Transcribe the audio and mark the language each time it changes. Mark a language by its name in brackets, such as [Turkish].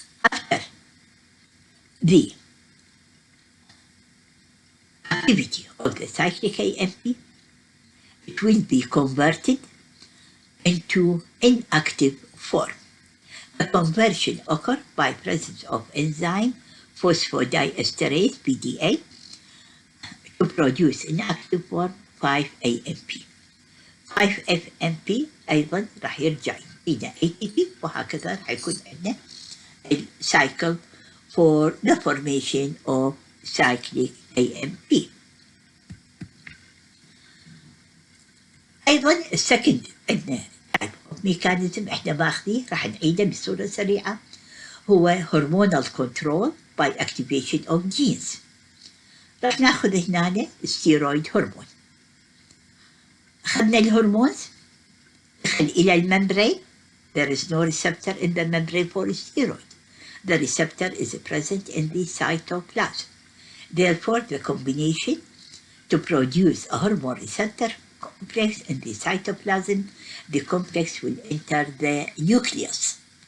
[English] After the activity of the cyclic AMP, it will be converted into inactive form. The conversion occurs by presence of enzyme phosphodiesterase PDA to produce inactive form 5-AMP. [Arabic] 5-FMP أيضا راح يرجع إلى ATP وهكذا راح يكون عندنا [English] cycle for the formation of cyclic AMP. [Arabic] أيضا السكند [English] type of mechanism [Arabic] احنا ماخذيه راح نعيده بصورة سريعة، هو [English] hormonal control by activation of genes. [Arabic] راح ناخذ هنا الستيرويد هرمون. أخذنا الهرمونز دخل إلى الممبرين. [English] There is no receptor in the membrane for steroid. The receptor is present in the cytoplasm. Therefore, the combination to produce a hormone receptor complex in the cytoplasm, the complex will enter the nucleus.